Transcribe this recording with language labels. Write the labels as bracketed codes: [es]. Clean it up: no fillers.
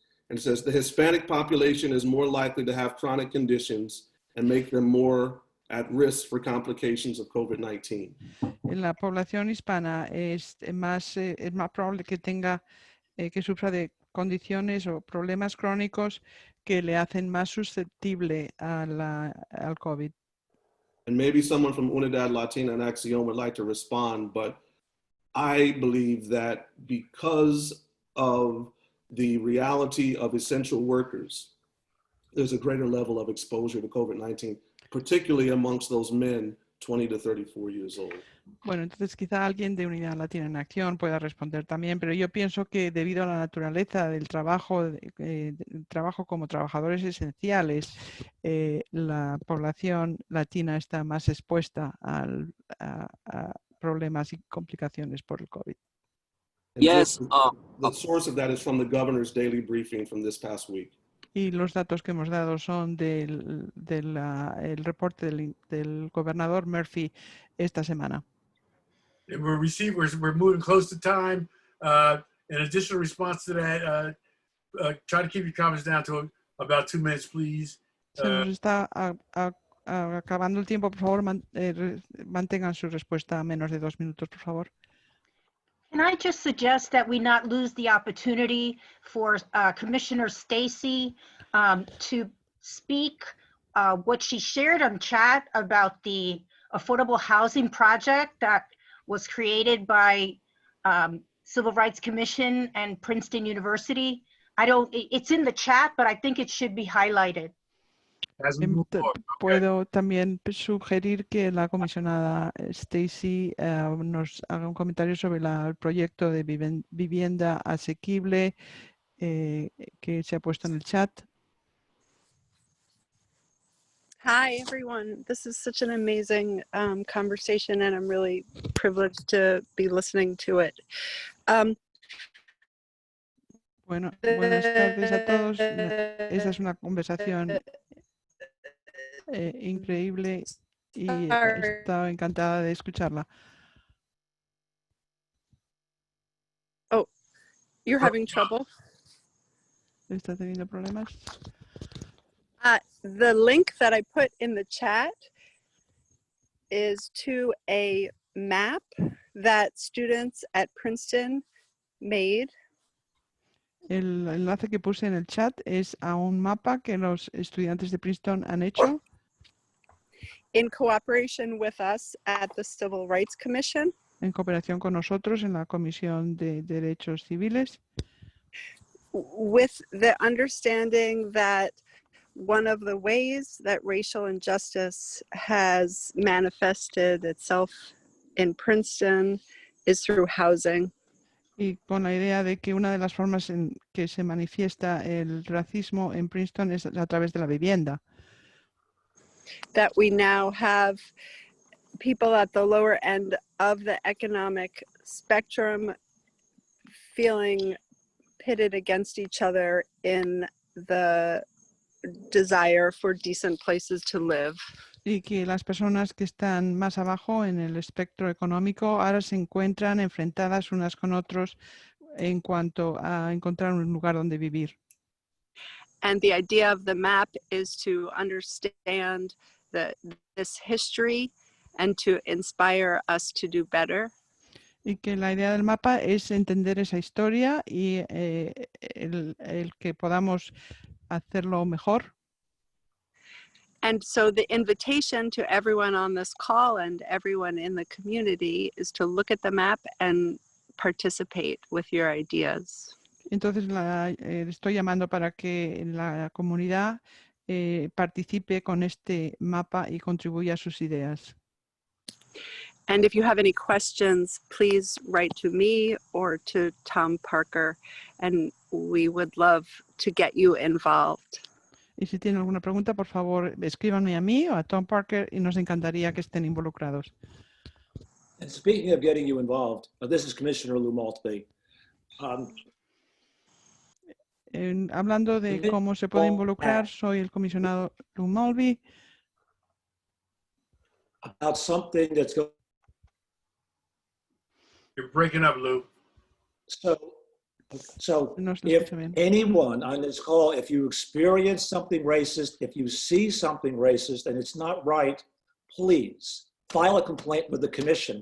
[en] And it says the Hispanic population is more likely to have chronic conditions and make them more at risk for complications of COVID-19. [es] La población hispana es más probable que tenga que sufra de condiciones o problemas crónicos que le hacen más susceptible al COVID. [en] And maybe someone from Unidad Latina and Acción would like to respond, but I believe that because of the reality of essential workers, there's a greater level of exposure to COVID-19, particularly amongst those men 20 to 34 years old. [es] Bueno, entonces quizá alguien de Unidad Latina en Acción pueda responder también, pero yo pienso que debido a la naturaleza del trabajo, trabajo como trabajadores esenciales, la población latina está más expuesta a problemas y complicaciones por el COVID. [en] Yes. The source of that is from the governor's daily briefing from this past week. [es] Y los datos que hemos dado son del reporte del gobernador Murphy esta semana. [en] We're moving close to time. An additional response to that, try to keep your comments down to about 2 minutes, please. [es] Se nos está acabando el tiempo, por favor, mantengan su respuesta a menos de 2 minutos, por favor. [en] Can I just suggest that we not lose the opportunity for Commissioner Stacy to speak what she shared on chat about the affordable housing project that was created by Civil Rights Commission and Princeton University. It's in the chat, but I think it should be highlighted. [es] Puedo también sugerir que la comisionada Stacy nos haga un comentario sobre el proyecto de vivienda asequible que se ha puesto en el chat. [en] Hi, everyone. This is such an amazing conversation, and I'm really privileged to be listening to it. [es] Buenas tardes a todos. Esta es una conversación increíble y he estado encantada de escucharla. [en] Oh, you're having trouble? [es] ¿Está teniendo problemas? [en] The link that I put in the chat is to a map that students at Princeton made. [es] El enlace que puse en el chat es a un mapa que los estudiantes de Princeton han hecho. [en] In cooperation with us at the Civil Rights Commission. [es] En cooperación con nosotros en la Comisión de Derechos Civiles. [en] With the understanding that one of the ways that racial injustice has manifested itself in Princeton is through housing. [es] Y con la idea de que una de las formas en que se manifiesta el racismo en Princeton es a través de la vivienda. [en] That we now have people at the lower end of the economic spectrum feeling pitted against each other in the desire for decent places to live. [es] Y que las personas que están más abajo en el espectro económico ahora se encuentran enfrentadas unas con otros en cuanto a encontrar un lugar donde vivir. [en] And the idea of the map is to understand this history and to inspire us to do better. [es] Y que la idea del mapa es entender esa historia y el que podamos hacerlo mejor. [en] And so the invitation to everyone on this call and everyone in the community is to look at the map and participate with your ideas. [es] Entonces estoy llamando para que la comunidad participe con este mapa y contribuya a sus ideas. [en] And if you have any questions, please write to me or to Tom Parker, and we would love to get you involved. [es] Y si tienen alguna pregunta, por favor, escríbanme a mí o a Tom Parker y nos encantaría que estén involucrados. [en] And speaking of getting you involved, this is Commissioner Lou Maltby. [es] Hablando de cómo se puede involucrar, soy el comisionado Lou Maltby. [en] About something that's going. You're breaking up, Lou. So if anyone on this call, if you experience something racist, if you see something racist and it's not right, please file a complaint with the commission.